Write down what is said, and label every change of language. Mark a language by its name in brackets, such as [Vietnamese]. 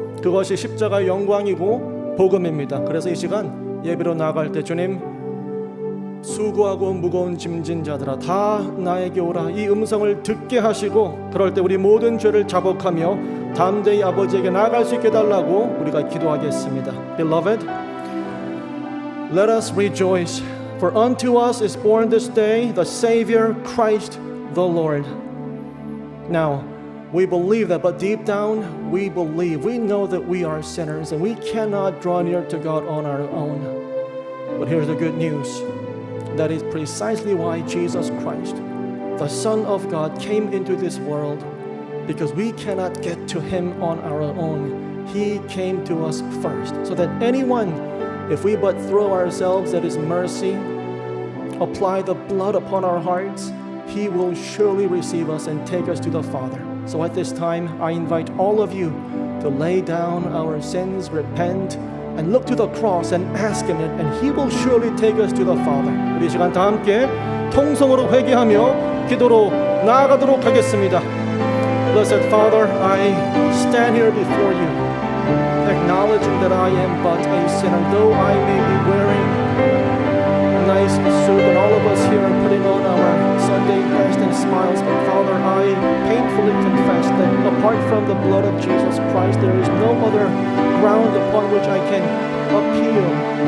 [Korean] 그것이 십자가의 영광이고 복음입니다. 그래서 이 시간 예배로 나아갈 때 주님, 수고하고 무거운 짐진 자들아 다 나에게 오라 이 음성을 듣게 하시고 그럴 때 우리 모든 죄를 자복하며 담대히 아버지에게 나아갈 수 있게 달라고 우리가 기도하겠습니다. [English] Beloved, let us rejoice, for unto us is born this day the Savior Christ the Lord. Now we believe that, but deep down we believe, we know that we are sinners and we cannot draw near to God on our own. But here's the good news. That is precisely why Jesus Christ, the Son of God, came into this world, because we cannot get to Him on our own. He came to us first, so that anyone, if we but throw ourselves at His mercy, apply the blood upon our hearts, He will surely receive us and take us to the Father. So at this time, I invite all of you to lay down our sins, repent, and look to the cross and ask Him, and He will surely take us to the Father. [Korean] 우리 시간 다 함께 통성으로 회개하며 기도로 나아가도록 하겠습니다. [English] Blessed Father, I stand here before you, acknowledging that I am but a sinner. Though I may be wearing a nice suit, and all of us here are putting on our Sunday best and smiles, but Father, I painfully confess that apart from the blood of Jesus Christ, there is no other ground upon which I can appeal.